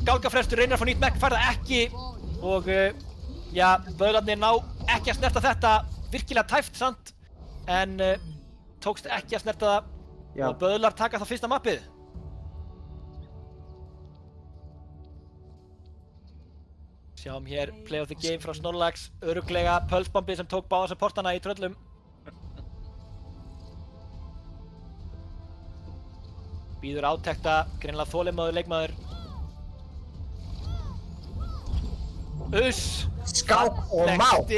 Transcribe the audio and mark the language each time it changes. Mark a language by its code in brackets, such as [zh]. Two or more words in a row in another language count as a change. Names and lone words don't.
[is] Gálgafrestur reynir að fá nýtt mekk, fær það ekki og já, Böðlarnir ná ekki að snerta þetta. Virkilega tæft samt en tókst ekki að snerta það. Já. Og Böðlar taka þá fyrsta mappið. Sjáum hér [en] play of the game [is] frá Snorlax. Örugglega pulsebombið sem tók báða supportana í Tröllum. Býður átekta, greinilega þolinmóður leikmaður. Skák og má.